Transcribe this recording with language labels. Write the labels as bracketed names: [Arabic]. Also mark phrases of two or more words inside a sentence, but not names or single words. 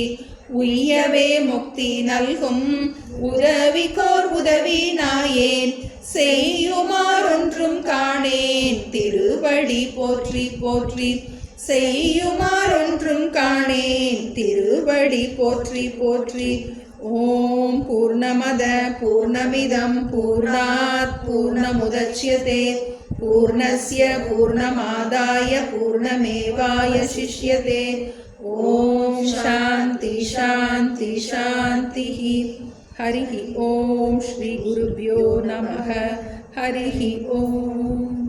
[Tamil] உய்யவே முக்தி நல்கும் உதவிக்கோர் உதவி நாயேன். செய்யுமாறொன்றும் காணேன் திருவடி போற்றி போற்றி. செய்யுமாறொன்றும் காணேன் திருவடி போற்றி போற்றி. [Sanskrit] ॐ पूर्णमद पूर्णमिदं पूर्णात् पूर्णमुदच्यते पूर्णस्य पूर्णमादाय पूर्णमेवावशिष्यते ॐ शान्ति शान्ति शान्तिः हरिः ॐ श्री गुरुभ्यो नमः हरिः ॐ